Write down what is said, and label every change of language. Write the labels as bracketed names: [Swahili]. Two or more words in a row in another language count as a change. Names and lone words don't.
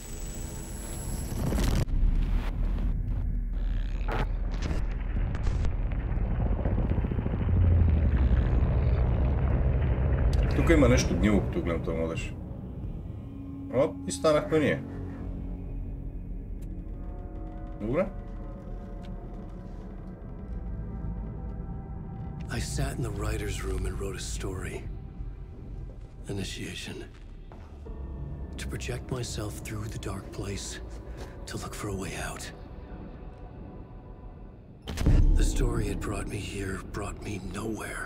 [Bulgarian] Тук има нещо гнило, като гледам това младеж. О, и станахме ние. Добре. [English] I sat in the writer's room and wrote a story. Initiation. To project myself through the dark place, to look for a way out. The story had brought me here, brought me nowhere.